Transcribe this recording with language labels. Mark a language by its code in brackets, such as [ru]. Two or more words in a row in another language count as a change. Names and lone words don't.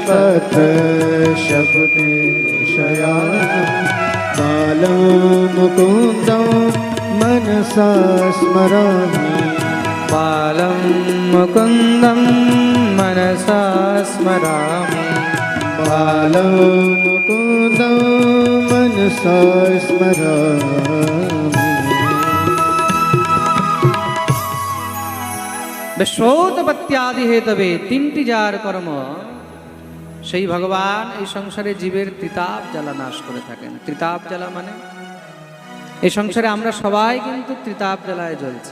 [sa] पत्रस्य पुटे शयानं बालं मुकुन्दं मनसा स्मरामि। बालं मुकुन्दं मनसा स्मरामि। बालं मुकुन्दं मनसा स्मरामि। বিশ্বোৎপত্ত্যাদি হেতবে, [bn] তিনটি যার কর্ম, সেই ভগবান এই সংসারে জীবের ত্রিতাপ জ্বালা নাশ করে থাকেন। ত্রিতাপ জ্বালা মানে এই সংসারে আমরা সবাই কিন্তু ত্রিতাপ জ্বালায় জ্বলছে।